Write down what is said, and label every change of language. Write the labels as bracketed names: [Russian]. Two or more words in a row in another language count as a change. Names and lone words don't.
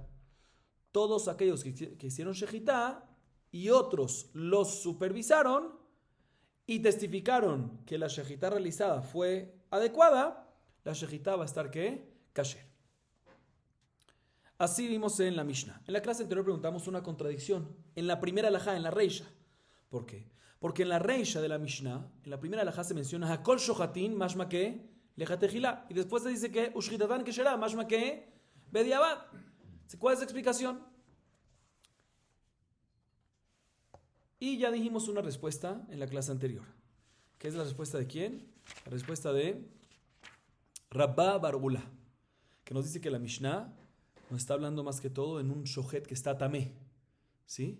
[Spanish] Todos aquellos que hicieron shechitá y otros los supervisaron y testificaron que la shechitá realizada fue adecuada, la shechitá va a estar ¿qué? Kasher. Así vimos en la Mishnah. En la clase anterior preguntamos una contradicción. En la primera alajá, en la reisha. ¿Por qué? Porque en la reisha de la Mishnah, en la primera alajá se menciona [Hebrew] הכל שוחטין, [Spanish] mashma que lejatejilá. Y después se dice que [Hebrew] ושחיטתן כשרה, [Spanish] mashma que bediabad. ¿Cuál es la explicación? Y ya dijimos una respuesta en la clase anterior. ¿Qué es la respuesta de quién? La respuesta de Rabba bar Ula, que nos dice que la Mishnah nos está hablando más que todo en un shohet que está tamé, ¿sí?